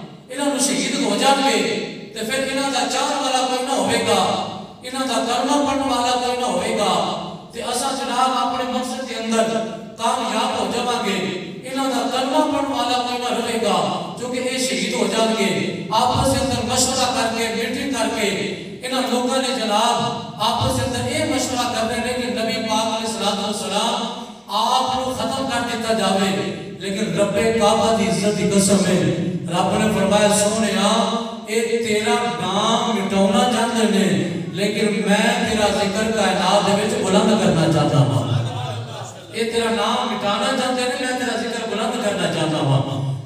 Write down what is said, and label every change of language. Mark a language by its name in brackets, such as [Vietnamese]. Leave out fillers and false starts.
[Punjabi] انہاں نوں شہید ہو جان گے تے پھر انہاں دا چاہن والا کوئی نہ ہوے گا, انہاں دا کلمہ پڑھن والا کوئی نہ ہوے گا. تے اساں جناب اپنے مقصد کے اندر کامیاب ہو جاواں گے. انہاں دا کلمہ پڑھن والا کوئی نہ رہے گا کیونکہ یہ شہید ہو جان گے. [Urdu] آپس کے اندر مشورہ کر کے میٹنگ کر کے انہاں لوگوں نے جناب آپس کے اندر یہ مشورہ کر رہے ہیں کہ نبی پاک علیہ السلام آپ کو ختم کر دیتا جاوے. [Punjabi] لیکن رب کعبہ دی عزت دی قسم ہے, [Urdu] رب نے فرمایا سونیا اے تیرا نام مٹاونا چاہتے ہیں لیکن میں تیرا ذکر کائنات دے وچ بلند کرنا چاہتا ہوں. اے تیرا نام مٹانا چاہتے ہیں, میں تیرا ذکر بلند کرنا چاہتا ہوں.